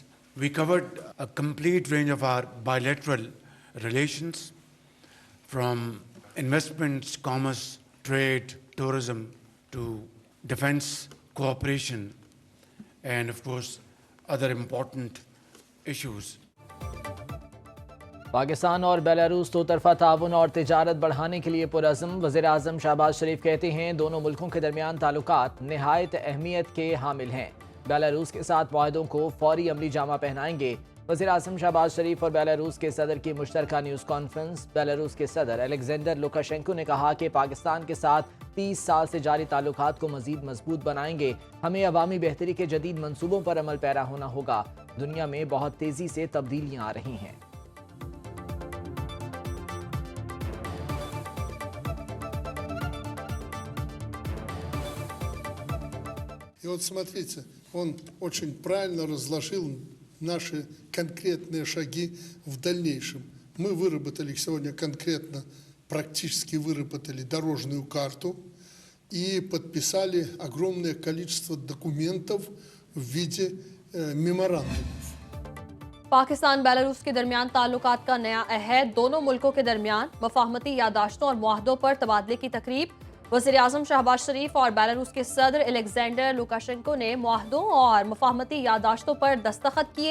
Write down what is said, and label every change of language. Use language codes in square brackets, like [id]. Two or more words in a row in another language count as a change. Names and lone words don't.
[en] We covered a complete range of our bilateral relations, from investments, commerce, trade, tourism, to defense cooperation, and of course, other important issues. [ur] پاکستان اور بیلاروس دو طرفہ تعاون اور تجارت بڑھانے کے لیے پرعزم. وزیرِ اعظم شہباز شریف کہتے ہیں دونوں ملکوں کے درمیان تعلقات نہایت اہمیت کے حامل ہیں. بیلاروس کے ساتھ معاہدوں کو فوری عملی جامہ پہنائیں گے. وزیرِ اعظم شہباز شریف اور بیلاروس کے صدر کی مشترکہ [en] news conference. [ur] بیلاروس کے صدر الیگزینڈر لوکاشینکو نے کہا کہ پاکستان کے ساتھ 30 سال سے جاری تعلقات کو مزید مضبوط بنائیں گے. ہمیں عوامی بہتری کے جدید منصوبوں پر عمل پیرا ہونا ہوگا. دنیا میں بہت تیزی سے تبدیلیاں آ رہی ہیں. [ru] И вот смотрите, он очень правильно разложил наши конкретные шаги в дальнейшем. Мы выработали сегодня конкретно, практически выработали дорожную карту и подписали огромное количество документов в виде меморандумов. [ur] پاکستان بیلاروس کے درمیان تعلقات کا نیا عہد. دونوں ملکوں کے درمیان مفاہمتی یادداشتوں اور معاہدوں پر تبادلے کی تقریب. وزیرِ اعظم شہباز شریف اور بیلاروس کے صدر الیگزینڈر لوکاشینکو نے معاہدوں اور مفاہمتی یادداشتوں پر دستخط کیے.